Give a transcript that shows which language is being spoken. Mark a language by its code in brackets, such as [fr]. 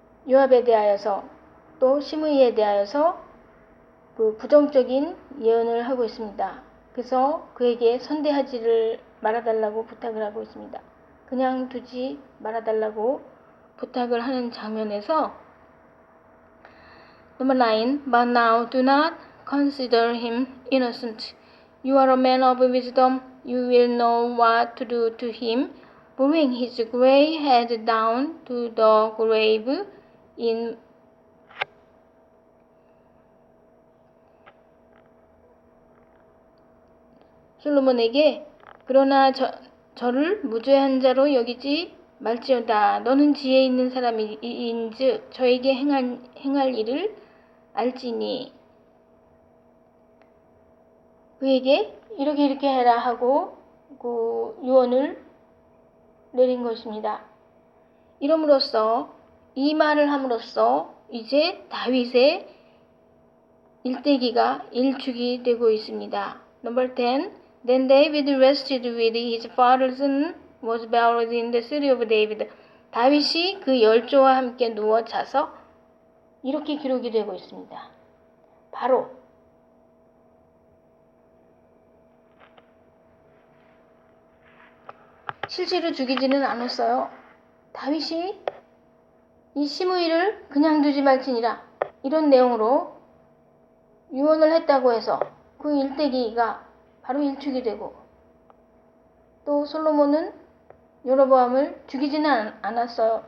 [ko] 요압에 대하여서, 또 시므이에 대하여서 부정적인 예언을 하고 있습니다. 그래서 그에게 선대하지를 말아달라고 부탁을 하고 있습니다. 그냥 두지 말아달라고 부탁을 하는 장면에서 [en] Number 9. But now do not consider him innocent. You are a man of wisdom. You will know what to do to him. Bring his gray head down to the grave in [ko] 솔로몬에게 그러나 저를 무죄한 자로 여기지 말지어다. 너는 지혜 있는 사람인즉 저에게 행할 일을 알지니. 그에게 이렇게 해라 하고 그 유언을 내린 것입니다. 이름으로써 이 말을 함으로써 이제 다윗의 일대기가 일축이 되고 있습니다. [en] Number 10. Then David rested with his fathers and was buried in the city of David. [ko] 다윗이 그 열조와 함께 누워 자서 이렇게 기록이 되고 있습니다. 바로 실제로 죽이지는 않았어요. 다윗이 이 시므이를 그냥 두지 말지니라 이런 내용으로 유언을 했다고 해서 그 일대기가 바로 일축이 되고, 또 솔로몬은 여로보암을 죽이지는 않았어요.